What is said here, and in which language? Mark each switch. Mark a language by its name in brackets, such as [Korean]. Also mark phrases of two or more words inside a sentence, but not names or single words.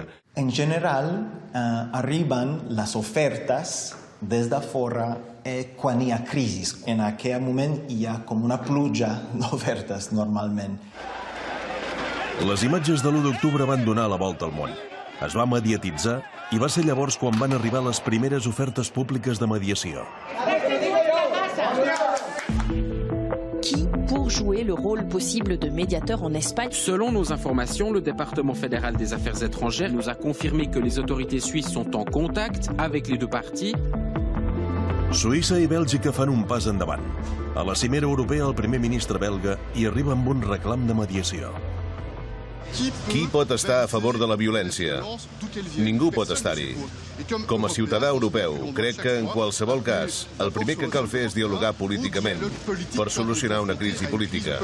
[Catalan] En general, arriben les ofertes des de fora quan hi ha crisi. En aquell moment hi ha com una pluja d'ofertes, normalment. Les imatges de l'1 d'octubre van donar la volta al món. Es va mediatitzar i va ser llavors quan van arribar les primeres ofertes públiques de mediació. [French] Pour jouer le rôle possible de médiateur en Espagne. Selon nos informations, le département fédéral des affaires étrangères nous a confirmé que les autorités suisses sont en contact avec les deux parties. [Catalan] Suïssa i Bèlgica fan un pas endavant. A la cimera europea el primer ministre belga hi arriba amb un reclam de mediació. Qui pot estar a favor de la violència? Ningú pot estar-hi. Com a ciutadà europeu, crec que en qualsevol cas, el primer que cal fer és dialogar políticament per solucionar una crisi política.